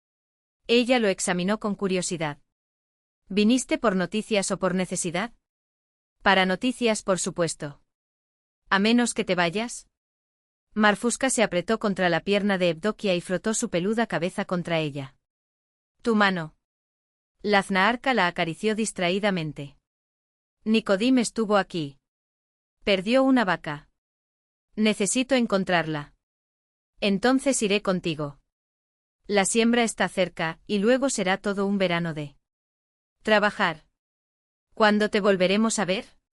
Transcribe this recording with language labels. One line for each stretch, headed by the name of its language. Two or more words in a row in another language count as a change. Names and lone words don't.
Spanish: Ella lo examinó con curiosidad. ¿Viniste por noticias o por necesidad? Para noticias, por supuesto. ¿A menos que te vayas? Marfuska se apretó contra la pierna de Evdokia y frotó su peluda cabeza contra ella. Tu mano. Laznaarca la acarició distraídamente. Nicodim estuvo aquí. Perdió una vaca. Necesito encontrarla. Entonces iré contigo. La siembra está cerca, y luego será todo un verano de trabajar. ¿Cuándo te volveremos a ver?